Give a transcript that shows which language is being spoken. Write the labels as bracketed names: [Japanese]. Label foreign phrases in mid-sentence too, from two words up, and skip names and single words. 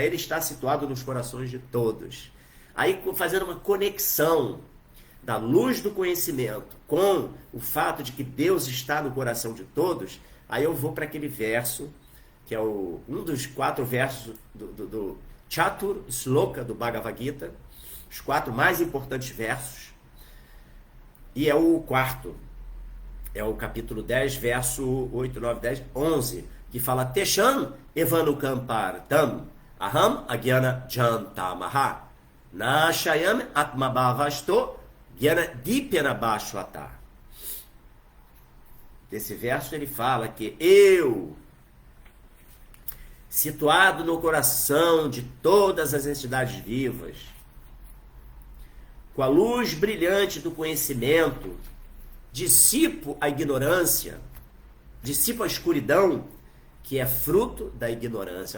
[Portuguese] Ele está situado nos corações de todos. Aí fazendo uma conexão da luz do conhecimento com o fato de que Deus está no coração de todos, aí eu vou para aquele verso, que é um dos 4 versos do Chatur Sloka do Bhagavad Gita, os 4 mais importantes versos. E é o 4, é o capítulo 10, verso 8, 9, 10, 11, que fala [Sanskrit] Teshan evanukampartam aham agyana jantamaha nashayam atmabhavasto gyana dipyana bhashvata. [Portuguese] Desse verso ele fala que eu, situado no coração de todas as entidades vivas, com a luz brilhante do conhecimento, dissipo a ignorância, dissipo a escuridão, que é fruto da ignorância.